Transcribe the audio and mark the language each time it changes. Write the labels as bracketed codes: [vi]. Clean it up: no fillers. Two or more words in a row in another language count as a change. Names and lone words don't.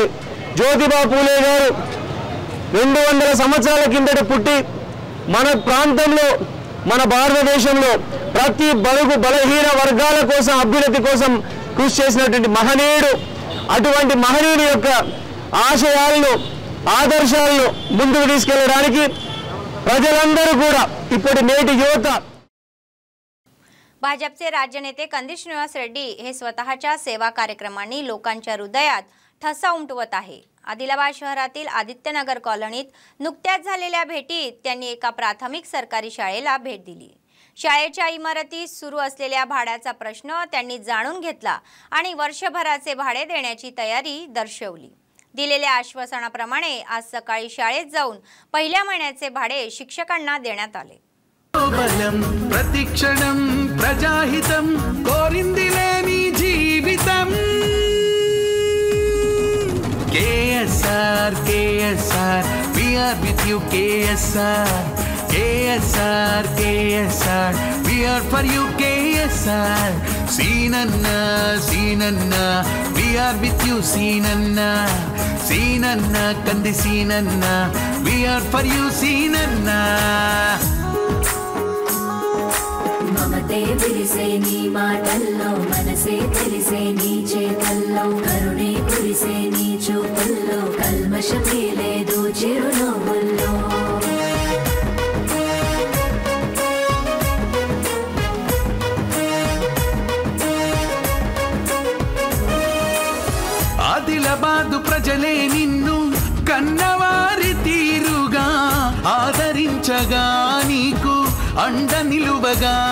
[te] జ్యోతిబా ఫూలే గారు 200 సంవత్సరాల కిందట పుట్టి మన ప్రాంతంలో, మన భారతదేశంలో ప్రతి బడుగు బలహీన వర్గాల కోసం, అభ్యున్నతి కోసం కృషి చేసినటువంటి మహనీయుడు. అటువంటి మహనీయుడి యొక్క ఆశయాలను, ఆదర్శాలను ముందుకు తీసుకెళ్లడానికి ప్రజలందరూ కూడా ఇప్పటి నేటి యువత. [mr] भाजपचे राज्य नेते कंदी श्रीनिवास रेड्डी हे स्वतःच्या सेवा कार्यक्रमांनी लोकांच्या हृदयात ठसा उमटवत आहे. आदिलाबाद शहरातील आदित्यनगर कॉलनीत नुकत्याच झालेल्या भेटीत त्यांनी एका प्राथमिक सरकारी शाळेला भेट दिली. शाळेच्या इमारतीत सुरू असलेल्या भाड्याचा प्रश्न त्यांनी जाणून घेतला आणि वर्षभराचे भाडे देण्याची तयारी दर्शवली. दिलेल्या आश्वासनाप्रमाणे आज सकाळी शाळेत जाऊन पहिल्या महिन्याचे भाडे शिक्षकांना देण्यात आले. [te] ప్రతిక్షణం ప్రజాహితం కోరిందిలేని జీవితం KSR KSR [en] we are with you KSR KSR KSR we are for you KSR Seenanna Seenanna we are with you Seenanna Seenanna Kandi Seenanna we are for you Seenanna [te] మమతే విరిసే నీ మాటల్లో మనసే తెలిసే నీ చేతల్లో కరుణే కురిసే నీ చూపుల్లో కల్మషమే లేదు చిరునవ్వుల్లో ఆదిలాబాదు ప్రజలే నిన్ను కన్నవారి తీరుగా ఆదరించగా నీకు అండ నిలువగా